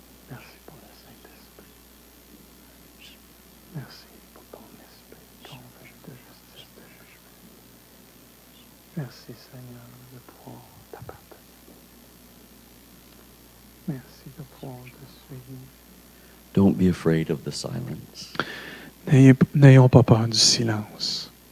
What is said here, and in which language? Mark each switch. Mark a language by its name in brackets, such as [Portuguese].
[French] Merci pour le Saint-Esprit. Merci pour ton esprit, ton vœu de justice, de jugement. Merci Seigneur de pouvoir t'appartenir. Merci de pouvoir te suivre. [English] Don't be afraid of the silence. [French] N'ayons pas peur du silence.